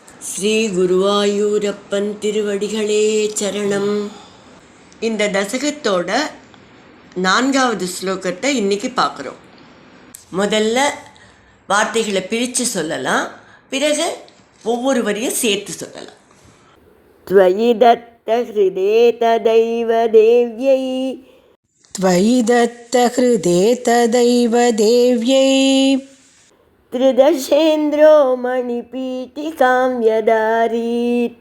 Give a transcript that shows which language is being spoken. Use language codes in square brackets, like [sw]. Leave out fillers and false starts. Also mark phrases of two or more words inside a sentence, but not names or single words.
[ta] ஸ்ரீ குருவாயூரப்பன் திருவடிகளே சரணம். இந்த தசகத்தோட 4வது ஸ்லோகத்தை இன்னைக்கு பார்க்குறோம். முதல்ல வார்த்தைகளை பிரித்து சொல்லலாம், பிறகு ஒவ்வொரு வரியும் சேர்த்து சொல்லலாம். [sa] त्वयि दत्तहृदे तदैव देव्यै त्वयि दत्तहृदे तदैव देव्यै त्रिदशेन्द्रो मणिपीठिकां व्यदारीत्